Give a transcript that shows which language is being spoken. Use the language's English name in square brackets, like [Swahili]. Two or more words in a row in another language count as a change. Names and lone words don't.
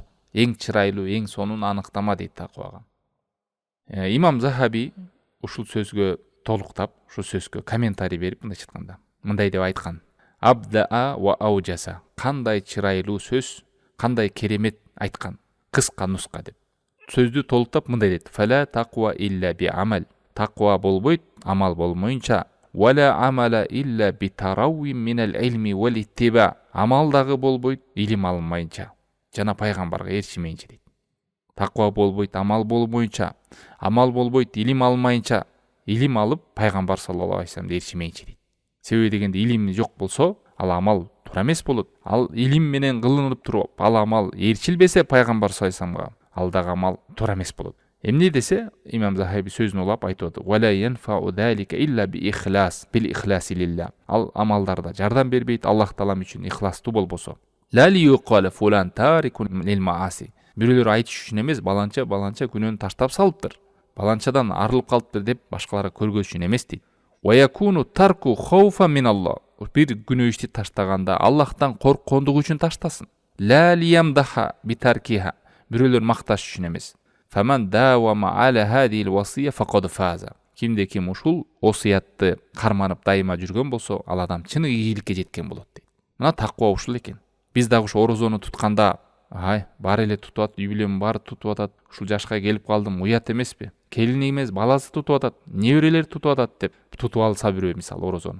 [Kyrgyz] Эң чырайлуу, эң сонун аныктама дейт таквага. Имам Захаби ушул сөзгө толуктап, ушул сөзгө комментарий берип мындай айтканда, мындай деп айткан: [Arabic] أبدع وأوجز. [Kyrgyz] Кандай чырайлуу сөз, кандай керемет айткан, кыска нуска деп. [Arabic] Сөздү толуктап мындай дейт: فلا تقوى إلا بعمل. [Kyrgyz] Таква болбойт амал болмоюнча. [Arabic] ولا عمل إلا بالتروي من العلم والاتباع. [Kyrgyz] Амал дагы болбойт илим алынмайынча, жана пайгамбарга ээрчимейинче дейт. Таква болбойт амал болмоюнча, амал болбойт илим алынмайынча, илим алып пайгамбар [Arabic] صلى الله عليه وسلم [Kyrgyz] ээрчимейинче дейт. Себеби дегенде илим жок болсо, ал амал туура эмес болот. Ал илим менен кылынып туруп, ал амал ээрчилбесе пайгамбар [Arabic] صلى الله عليه وسلم, [Kyrgyz] ал дагы амал туура эмес болот. Эмне десе, Имам Захаби сөзүн улап айтып атат: [Arabic] "ولا ينفع ذلك إلا بالإخلاص، بالإخلاص لله." [Kyrgyz] Ал амалдарда жардам бербейт Аллах таалам үчүн ихластуу болбосо. [Arabic] لا ليقال فلان تارك للمعاصي. [Kyrgyz] Бирөөлөр айтыш үчүн эмес, баланча күнөөнү таштап салыптыр, баланчадан арылып калыптыр деп башкаларга көргөзүш үчүн эмес дейт. [Arabic] ويكون تركه خوفا من الله. [Kyrgyz] Бир күнөө ишти таштаганда Аллахтан корккондугу үчүн таштасын. [Arabic] لا ليمدح بتركها. [Kyrgyz] Бирөөлөр макташ үчүн эмес. [Arabic] فمن داوم على هذه الوصية فقد فاز. [Kyrgyz] Кимде ким ушул осуятты карманып дайыма жүргөн болсо, ал адам чын ийгиликке жеткен болот дейт. Мына таква ушул экен. Биз дагы ушу орозону тутканда, бар эле тутуп атат, үй бүлөм баары тутуп атат, ушул жашка келип калдым, уят эмеспи? Келини эмес, баласы тутуп атат, неберелери тутуп атат деп тутуп алса бирөө мисалы орозону.